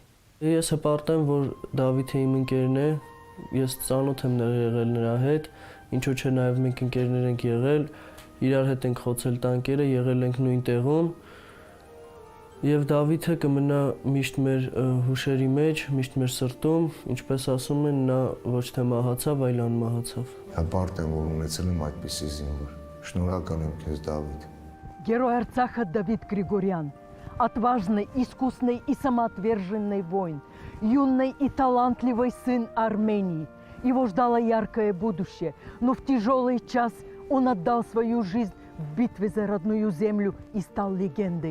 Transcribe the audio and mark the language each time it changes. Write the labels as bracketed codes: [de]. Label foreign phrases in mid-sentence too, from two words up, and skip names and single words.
[hy] Ես հպարտ եմ, որ Դավիթը իմ ընկերն է, ես ծանոթ եմ եղել նրա հետ, ինչու՞ չէ նաև մենք ընկերներ ենք եղել, իրար հետ ենք խոցել տանկերը, եղել ենք նույն տեղում, եւ Դավիթը կմնա միշտ մեր հուշերի մեջ, միշտ մեր սրտում, ինչպես ասում են, նա ոչ թե մահացավ, այլ անմահացավ։ Հպարտ եմ, որ ունեցել եմ այդպիսի զինվոր։ Շնորհակալ եմ քեզ, Դավիթ։ [ru] Герой Арцаха Давид Григорян, отважный, искусный и самоотверженный воин, юный и талантливый сын Армении. Его ждало яркое будущее, но в тяжелый час он отдал свою жизнь в битве за родную землю и стал легендой.